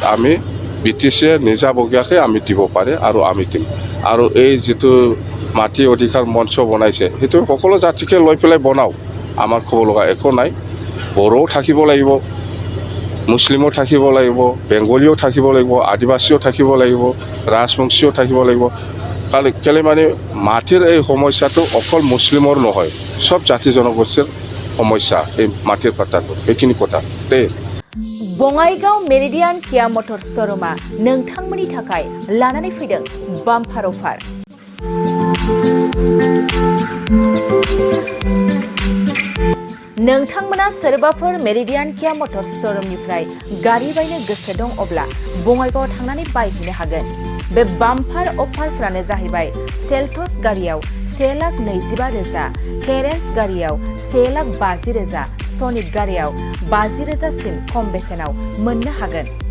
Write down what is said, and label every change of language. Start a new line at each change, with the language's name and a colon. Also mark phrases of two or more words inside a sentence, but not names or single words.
Assamese: আমি BTCয়ে নিজাববীয়াকৈ আমি দিব পাৰে আৰু আমি দিম আৰু এই যিটো মাটি অধিকাৰ মঞ্চ বনাইছে সেইটো সকলো জাতিকে লৈ পেলাই বনাওক আমাৰ ক'ব লগা একো নাই বড়োও থাকিব লাগিব মুছলিমো থাকিব লাগিব বেংগলীও থাকিব লাগিব আদিবাসীও থাকিব লাগিব ৰাজবংশীও থাকিব লাগিব কেলে মানে মাটিৰ এই সমস্যাটো অকল মুছলিমৰ নহয় সব জাতি জনগোষ্ঠীৰ সমস্যা এই মাটিৰ পাট্টাটো এইখিনি কথা দেই
Bodo: बङाइगाव मेरिडियान किया मटर शोरूमा नोंथांमोननि थाखाय लानानै फैदों
English: bumper offer
Bodo: नोंथांमोना सोरबाफोर मेरिडियान किया मटर शोरूमनिफ्राय गारि बायनो गोसो दं अब्ला बङाइगावआव थांनानै बायहैनो हागोन बे
English: bumper offerफोरानो
Bodo: जाहैबाय सेल्टस गारियाव 1,20,000 क्लेरेन्स गारियाव 1,50,000 सनिक गारियाव 50,000 सिम खम बेसेनाव मोननो हागोन